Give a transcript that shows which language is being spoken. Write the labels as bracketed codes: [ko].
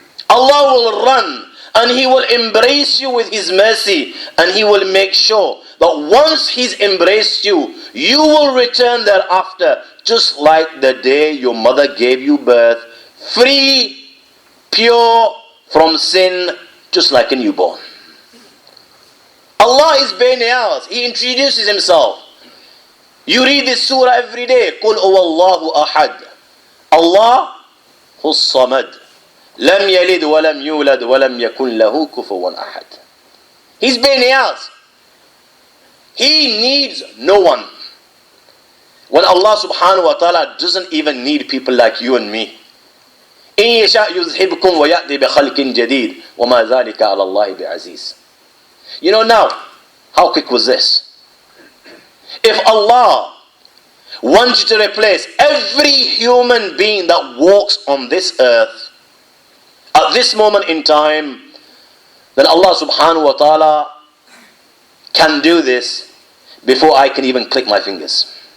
[en] Allah will run and He will embrace you with His mercy, and He will make sure that once He's embraced you, you will return thereafter just like the day your mother gave you birth, free, pure from sin, just like a newborn. Allah is Bayniaz. He introduces Himself. You read this surah every day. [ar] قُلْ هُوَ اللَّهُ أَحَدٌ Allah هُوَ الصَّمَدُ لم يلد ولم يولد ولم يكن له كفوا أحد. [en] He's Bayniaz. He needs no one. When Allah subhanahu wa ta'ala doesn't even need people like you and me. [ar] إن يشاء يذهبكم ويأتي بخلق جديد وما ذلك على الله بعزيز. [en] You know now, how quick was this? If Allah wants you to replace every human being that walks on this earth at this moment in time, then Allah subhanahu wa ta'ala can do this before I can even click my fingers.